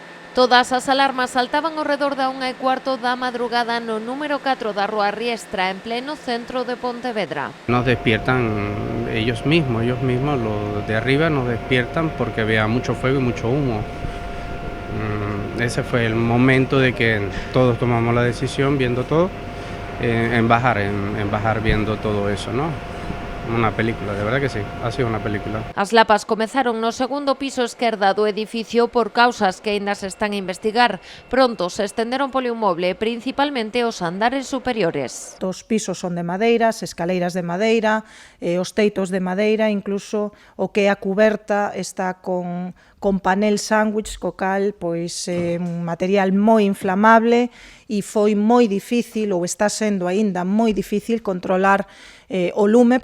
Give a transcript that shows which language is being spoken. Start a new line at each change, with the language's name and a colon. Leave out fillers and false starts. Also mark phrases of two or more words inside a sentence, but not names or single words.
Galician: Todas as alarmas saltaban ao redor da 1:15 da madrugada no número 4 da Rúa Riestra, en pleno centro de Pontevedra.
Spanish: Nos despiertan ellos mismos, los de arriba nos despiertan porque había mucho fuego y mucho humo. Ese fue el momento de que todos tomamos la decisión, viendo todo, en bajar viendo todo eso, ¿no? Una película, de verdad que sí, ha sido una película.
Galician: As lapas comezaron no segundo piso esquerda do edificio por causas que aínda se están a investigar. Pronto se estenderon polo inmoble, principalmente os andares superiores. Os pisos son de madeira, as escaleiras de madeira, os teitos de madeira, incluso o que é a cuberta está con panel sándwich, co cal pois un material moi inflamable e foi moi difícil, ou está sendo aínda moi difícil, controlar o lume.